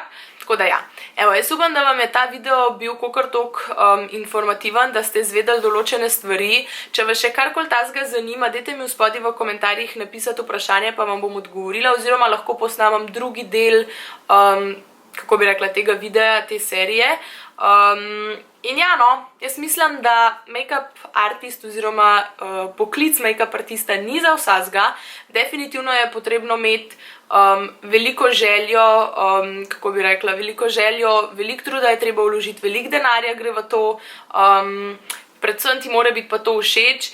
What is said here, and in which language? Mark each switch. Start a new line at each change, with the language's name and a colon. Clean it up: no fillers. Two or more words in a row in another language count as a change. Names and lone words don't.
Slovenian: Tako da ja, evo, jaz upam, da vam je ta video bil kakor toliko informativen, da ste izvedeli določene stvari. Če vas še karkoli tazga zanima, dajte mi v spodaj v komentarjih napisati vprašanje, pa vam bom odgovorila, oziroma lahko posnamem drugi del, kako bi rekla, tega videa, te serije. In ja, no, jaz mislim, da
English: make-up artist
Slovenian: oziroma poklic make-up artista ni za vsazga. Definitivno je potrebno imeti veliko željo, kako bi rekla, veliko željo, veliko truda je treba vložiti, veliko denarja gre v to, predvsem ti mora biti pa to všeč.